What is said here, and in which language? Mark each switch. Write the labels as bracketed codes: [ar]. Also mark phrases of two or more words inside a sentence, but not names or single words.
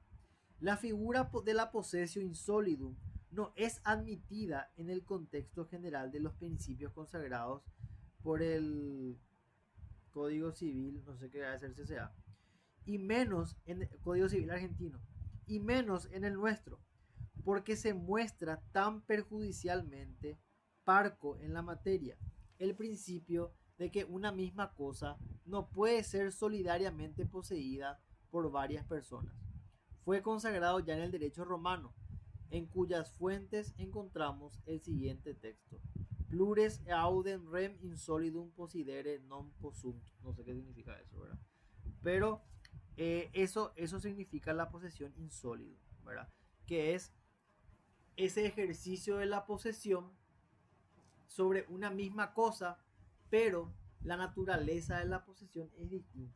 [es] La figura de la [la] possessio insolidum [es] no es admitida en el contexto general de los principios consagrados por el Código Civil, no sé qué va a ser CCA, y menos en el Código Civil argentino, y menos en el nuestro, porque se muestra tan perjudicialmente parco en la materia el principio de que una misma cosa no puede ser solidariamente poseída por varias personas. Fue consagrado ya en el derecho romano, en cuyas fuentes encontramos el siguiente texto: [la] plures eaudem rem insolidum possidere non possunt. [es] No sé qué significa eso, ¿verdad? Pero eso significa la posesión insólida, ¿verdad? Que es ese ejercicio de la posesión sobre una misma cosa, pero la naturaleza de la posesión es distinta.